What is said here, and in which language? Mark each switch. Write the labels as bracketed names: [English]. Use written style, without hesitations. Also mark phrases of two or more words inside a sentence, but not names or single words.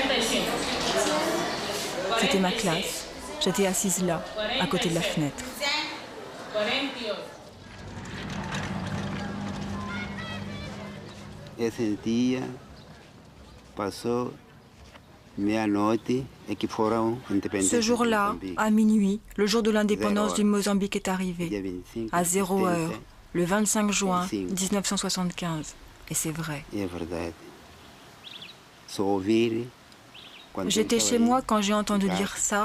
[French] C'était ma classe. J'étais assise là, à côté de la fenêtre. [Portuguese] Esse dia passou meia-noite e que foram independentes. [French] Ce jour-là, à minuit, le jour de l'indépendance du Mozambique est arrivé. À 0 heure, le 25 juin 1975. Et c'est vrai. J'étais chez moi quand j'ai entendu dire ça.